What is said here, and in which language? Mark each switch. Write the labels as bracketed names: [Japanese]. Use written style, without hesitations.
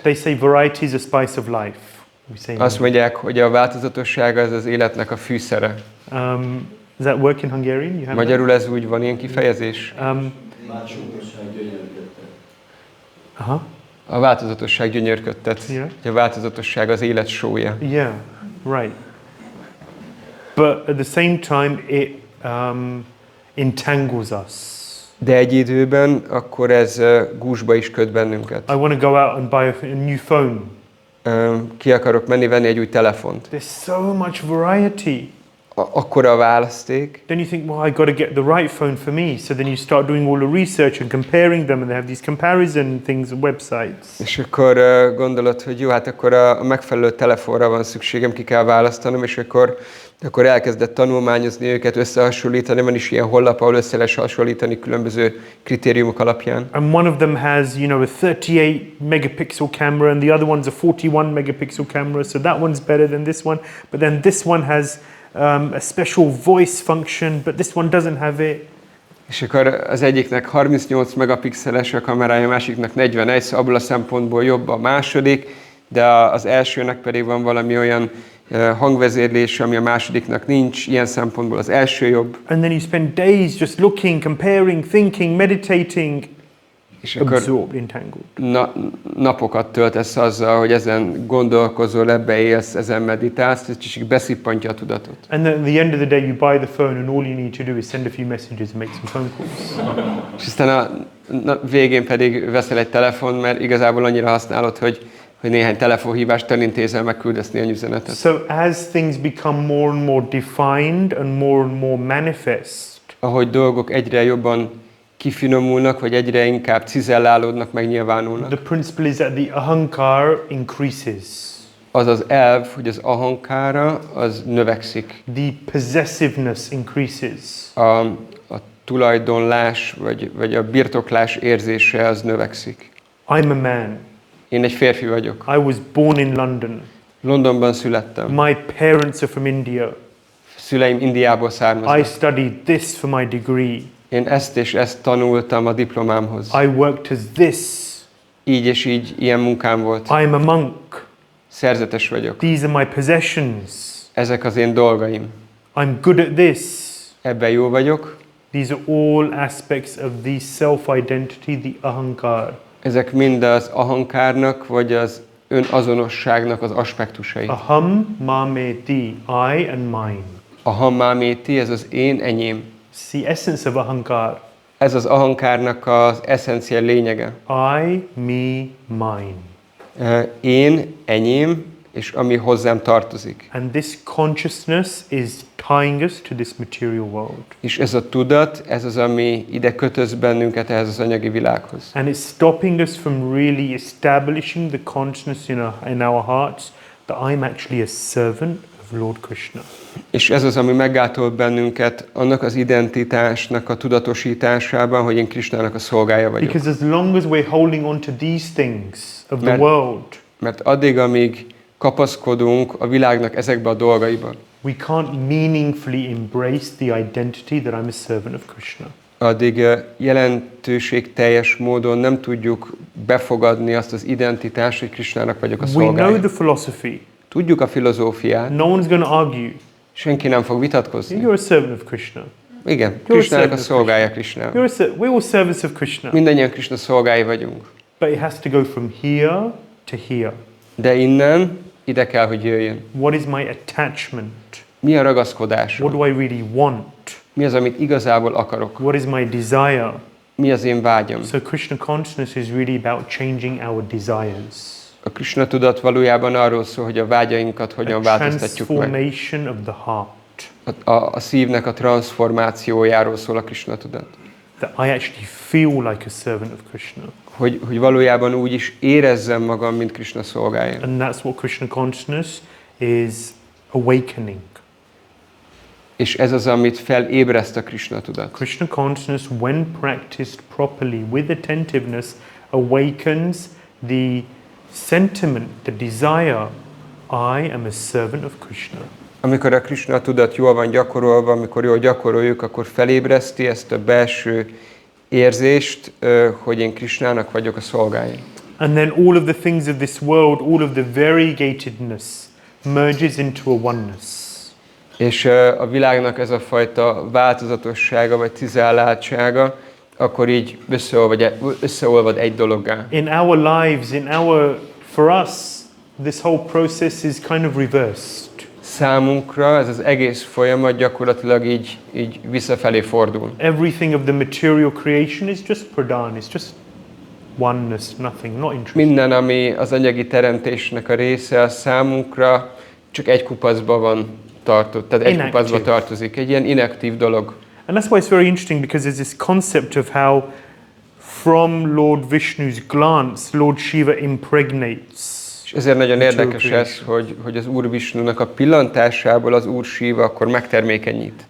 [English] They say variety is a spice of life. We say [Hungarian] Azt mondják, hogy a változatosság az az életnek a fűszere. [English] does that work in Hungarian? You have [Hungarian] Magyarul ez úgy van, ilyen kifejezés? A változatosság gyönyörködtet. [English] Yeah. [Hungarian] A változatosság az élet sója. [English] Yeah, right. But at the same time, it entangles us. [Hungarian] De egy időben akkor ez gúzsba is köt bennünket. [English] I want to go out and buy a new phone. [Hungarian] Ki akarok menni venni egy új telefont. [English] There's so much variety. [Hungarian] Akkora a választék. [English] Then you think, well, I got to get the right phone for me. So then you start doing all the research and comparing them, and they have these comparison things, websites. [Hungarian] És akkor gondolod, hogy jó, hát akkor a megfelelő telefonra van szükségem, ki kell választanom, és akkor elkezdett tanulmányozni őket, összehasonlítani, van is ilyen honlap, ahol össze lehet hasonlítani különböző kritériumok alapján. [English] And one of them has, you know, a 38 megapixel camera, and the other one's a 41 megapixel camera, so that one's better than this one. But then this one has a special voice function, but this one doesn't have it. [Hungarian] És akkor az egyiknek 38 megapixeles a kamerája, a másiknak 41, szóval abból a szempontból jobb a második, de az elsőnek pedig van valami olyan hangvezérlés, ami a másodiknak nincs, ilyen szempontból az első jobb. [English] And then you spend days just looking, comparing, thinking, meditating, [Hungarian] és akkor [English] absorbed, entangled. [Hungarian] Napokat töltesz azzal, hogy ezen gondolkozol, ebbe élsz, ezen meditálsz, és csak beszippantja a tudatot. [English] And then at the end of the day you buy the phone and all you need to do is send a few messages and make some phone calls. [Hungarian] És aztán a végén pedig veszel egy telefon, mert igazából annyira használod, hogy néhány telefonhívást elintézel, megküldesz néhány üzenetet. [English] So as things become more and more defined and more manifest, [Hungarian] ahogy dolgok egyre jobban kifinomulnak, vagy egyre inkább cizellálódnak, megnyilvánulnak. [English] the principle is that the ahankar increases. [Hungarian] Az az elv, hogy az ahankára az növekszik. [English] The possessiveness increases. [Hungarian] A tulajdonlás, vagy a birtoklás érzése az növekszik. [English] I'm a man. [Hungarian] Én egy férfi vagyok. [English] I was born in London. [Hungarian] Londonban születtem. [English] My parents are from India. [Hungarian] Szüleim Indiából származnak. [English] I studied this for my degree. [Hungarian] Én ezt és ezt tanultam a diplomámhoz. [English] I worked as this. [Hungarian] Így és így ilyen munkám volt. [English] I'm a monk. [Hungarian] Szerzetes vagyok. [English] These are my possessions. [Hungarian] Ezek az én dolgaim. [English] I'm good at this. [Hungarian] Ebben jó vagyok. [English] These are all aspects of the self-identity, the ahankar. [Hungarian] Ezek mind az ahankárnak, vagy az önazonosságnak az aspektusai. [Sanskrit] Aham, mameti, [English] I and mine. [Sanskrit] Aham, mameti, [Hungarian] ez az én, enyém. [English] It's the essence of ahankar. [Hungarian] Ez az ahankárnak az eszenciál lényege. [English] I, me, mine. [Hungarian] Én, enyém, és ami hozzám tartozik. [English] And this consciousness is tying us to this material world. [Hungarian] És ez a tudat, ez az, ami ide kötöz bennünket ehhez az anyagi világhoz. [English] And it's stopping us from really establishing the consciousness in our hearts that I'm actually a servant of Lord Krishna. [Hungarian] És ez az, ami meggátol bennünket annak az identitásnak a tudatosításában, hogy én Krishnának a szolgája vagyok. [English] Because as long as we're holding on to these things of the world, [Hungarian] mert addig, amíg kapaszkodunk a világnak ezekbe a dolgaiban, [English] we can't meaningfully embrace the identity that I'm a servant of Krishna. [Hungarian] Addig jelentőségteljes módon nem tudjuk befogadni azt az identitást, hogy Krishnának vagyok a szolgája. [English] We know the philosophy. [Hungarian] Tudjuk a filozófiát. [English] No one's going to argue. [Hungarian] Senki nem fog vitatkozni. [English] You're a servant of Krishna. [Hungarian] Igen, Krishnának a szolgája Krishna. [English] We're all servants of Krishna. [Hungarian] Mindannyian Krishna szolgái vagyunk. [English] But it has to go from here to here. [Hungarian] De innen ide kell, hogy jöjjön. [English] What is my attachment? [Hungarian] Mi a ragaszkodásom? [English] What do I really want? [Hungarian] Mi az, amit igazából akarok? [English] What is my desire? [Hungarian] Mi az én vágyam? [English] So Krishna consciousness is really about changing our desires. [Hungarian] A Krishna tudat valójában arról szól, hogy a vágyainkat hogyan változtatjuk meg. [English] Transformation of the heart. [Hungarian] A szívnek a transformációjáról szól a Krishna tudat. [English] that I actually feel like a servant of Krishna. [Hungarian] Hogy valójában úgy is érezzem magam, mint Krishna szolgája. [English] And that's what Krishna consciousness is awakening. [Hungarian] És ez az, amit felébreszt a Krishna tudat. [English] Krishna consciousness, when practiced properly with attentiveness, awakens the sentiment, the desire, I am a servant of Krishna. [Hungarian] Amikor a Krishna tudat jól van gyakorolva, amikor jól gyakoroljuk, akkor felébreszti ezt a belső érzést, hogy én Krishnának vagyok a szolgája. [English] And then all of the things of this world, all of the variegatedness merges into a oneness. [Hungarian] És a világnak ez a fajta változatossága vagy cizelláltsága, akkor így összeolvad egy dologgá. [English] In our lives, for us, this whole process is kind of reversed. [Hungarian] Számunkra ez az egész folyamat gyakorlatilag így visszafelé fordul. [English] Everything of the material creation is just pradhan, it's just oneness, nothing, not interesting. [Hungarian] Minden, ami az anyagi teremtésnek a része, a számunkra csak egy kupacba van tartott, tehát egy kupacba tartozik, egy ilyen inaktív dolog. [English] And that's why it's very interesting, because there's this concept of how from Lord Vishnu's glance, Lord Shiva impregnates. [Hungarian] És ezért nagyon érdekes ez, hogy az Úr Visnunak a pillantásából az Úr Shiva akkor megtermékenyít.